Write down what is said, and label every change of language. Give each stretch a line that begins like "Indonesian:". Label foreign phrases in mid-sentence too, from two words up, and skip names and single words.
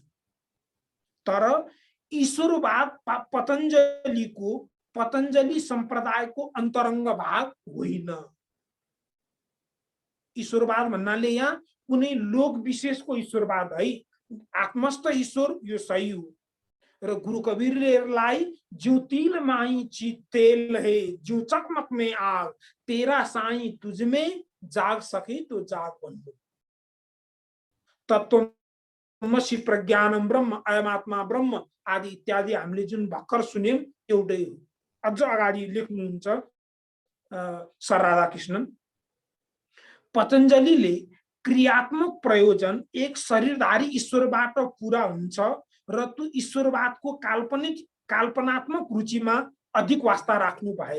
Nepali: तर ईश्वरवाद पतञ्जलि सम्प्रदायको अन्तरङ्ग भाग होइन। ईश्वरवाद भन्नाले यहाँ कुनै लोक विशेषको ईश्वरवाद है, आत्मस्थ ईश्वर यो सही हो। र गुरु कबीरलाई
Hindi: ज्यों तिल माई चित तेल है, ज्यों चकमक में आग, तेरा साई तुझमें जाग सके तो जाग बन्धु।
Sanskrit: तत्त्वमसि प्रज्ञानम ब्रह्म, अयमात्मा ब्रह्म
Nepali: आदि इत्यादि हामीले जुन भर्खर सुन्यौं एउटै हो। अझ अगाडि लेख्नुहुन्छ सर राधाकृष्णन, पतञ्जलिले क्रियात्मक प्रयोजन एक शरीरधारी ईश्वरबाट पूरा हुन्छ र त्यो ईश्वरवादको काल्पनात्मक रुचिमा अधिक वास्ता राख्नु भएन।